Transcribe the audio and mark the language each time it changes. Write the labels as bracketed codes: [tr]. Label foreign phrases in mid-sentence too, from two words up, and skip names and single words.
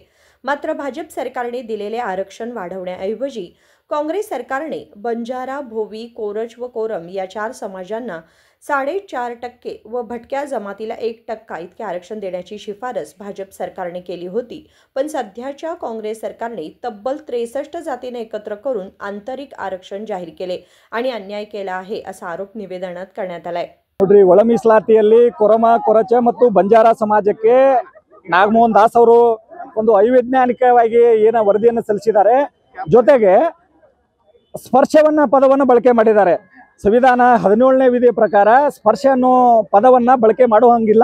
[mr] मात्र भाजप सरकारने दिलेले आरक्षण वाढवण्याऐवजी काँग्रेस सरकारने बंजारा, भोवी, कोरच व कोरम या 4 समाजांना 4.5% व भटक्या जमातीला 1% इतके आरक्षण देण्याची शिफारस भाजप सरकारने केली होती। पण सध्याच्या काँग्रेस सरकारने तब्बल 63 जातींना एकत्र करून आंतरिक आरक्षण जाहीर केले आणि अन्याय केला आहे असा आरोप निवेदनात करण्यात आलाय। [kn] ನೋಡ್ರಿ, ಒಳ ಮೀಸಲಾತಿಯಲ್ಲಿ ಕೊರಮ, ಕೊರಚ ಮತ್ತು ಬಂಜಾರ ಸಮಾಜಕ್ಕೆ ನಾಗಮೋಹನ್ ದಾಸ್ ಅವರು ಒಂದು ಅವೈಜ್ಞಾನಿಕವಾಗಿ ವರದಿಯನ್ನು ಸಲ್ಲಿಸಿದ್ದಾರೆ। ಜೊತೆಗೆ ಸ್ಪರ್ಶವನ್ನ ಪದವನ್ನು ಬಳಕೆ ಮಾಡಿದ್ದಾರೆ। ಸಂವಿಧಾನ 17ನೇ ವಿಧಿ ಪ್ರಕಾರ ಸ್ಪರ್ಶ ಅನ್ನೋ ಪದವನ್ನ ಬಳಕೆ ಮಾಡುವಂಗಿಲ್ಲ।